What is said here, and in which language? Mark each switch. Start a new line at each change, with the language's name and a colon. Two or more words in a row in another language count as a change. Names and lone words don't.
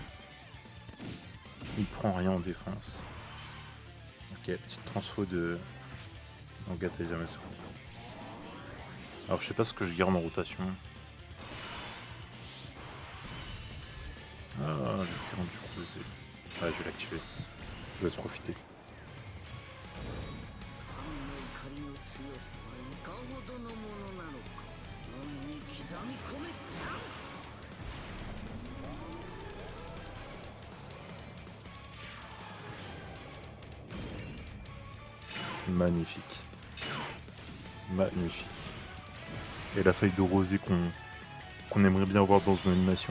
French: Il prend rien en défense. Ok, petite transfo de Nagata Yamasu. Alors je sais pas ce que je garde en rotation. Ah, le terrain du croisé. Ah, je vais l'activer. Je vais se profiter.
Japanese: あの怒りの強さはいかほどのものなのか脳に刻み込め。
French: Magnifique. Magnifique. Et la feuille de rosée qu'on aimerait bien voir dans une animation.